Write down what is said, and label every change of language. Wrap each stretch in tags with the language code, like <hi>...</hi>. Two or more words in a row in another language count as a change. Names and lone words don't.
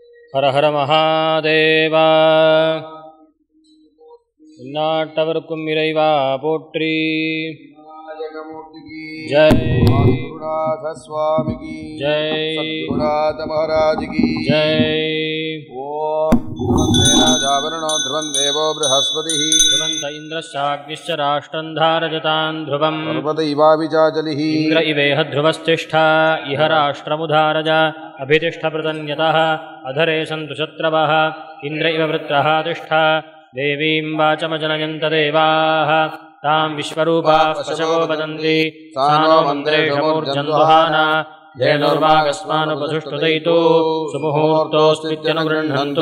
<ta>ஹர ஹர மகாதேவா. நாட்டவர்க்கும் இறைவா போற்றி.</ta> <hi>ஜெய் स्वामी की ஜெய், सद्गुरुनाथ महाराज की ஜெய்.</hi> <sa>ஓம் ध्रुवन्देनाजावरणो ध्रुवन् देवो बृहस्पतिः ध्रुवन्त इन्द्रश्चाग्निश्च राष्ट्रं धारयतां ध्रुवम् पर्वत इवाभिचाचलिः इन्द्र इवेह ध्रुवस्तिष्ठा इह राष्ट्रमुधारज अभितिष्ठप्रतन्यतः अधरे सन्तु शत्रवः इन्द्र इव वृत्रः तिष्ठा देवीं वाचमजनयन्त देवाः तां विश्वरूपाः पशवो वदन्ति सा नो मन्त्रेषमूर्जन्वहाना धेनुर्वागस्मानुपसुष्टुदयितो सुमुहूर्तोऽस्त्वित्यनुगृह्णन्तु</sa>